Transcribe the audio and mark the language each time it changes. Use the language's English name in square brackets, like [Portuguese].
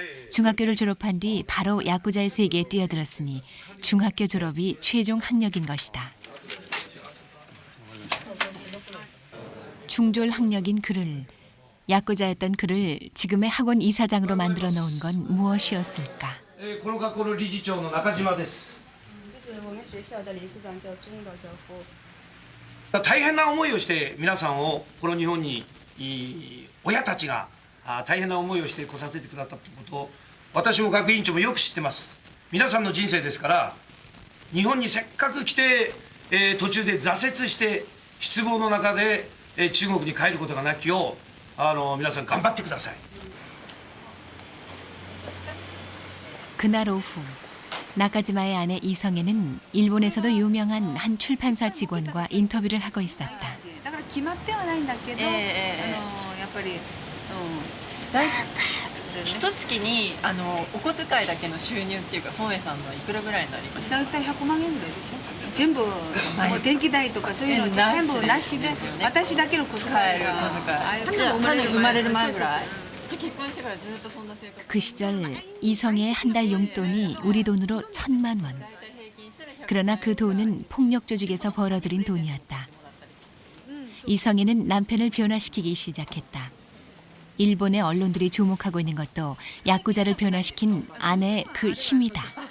[Korean] 중학교를 졸업한 뒤 바로 야쿠자의 세계에 뛰어들었으니 중학교 졸업이 최종 학력인 것이다. 중졸 학력인 그를, 야쿠자였던 그를 지금의 학원 이사장으로 만들어 놓은 건 무엇이었을까? [Japanese] この学校の理事長の中島です。 [Chinese] 我们学校的理事长叫中岛哲夫。 [Japanese] 大変な思いをして皆さんをこの日本に親たちが大変な思いをして来させてくださったことを私も学院長もよく知ってます。皆さんの人生ですから日本にせっかく来て、途中で挫折して失望の中で、中国に帰ることがなきよう皆さん頑張ってください。 [Korean] 그날 오후 나카지마의 아내 이성애는 일본에서도 유명한 한 출판사 직원과 인터뷰를 하고 있었다. [Japanese] だから決まってはないんだけど、やっぱり、一月にお小遣いだけの収入っていうか孫江さんのいくらぐらいになりました？だいたい100万円ぐらいでしょ。全部もう電気代とかそういうの全部なしで、私だけの小遣いが生まれる前ぐらい。 [Korean] 그 시절 이성애의 한 달 용돈이 우리 돈으로 1,000만 원. 그러나 그 돈은 폭력 조직에서 벌어들인 돈이었다. 이성애는 남편을 변화시키기 시작했다. 일본의 언론들이 주목하고 있는 것도 야쿠자를 변화시킨 아내의 그 힘이다.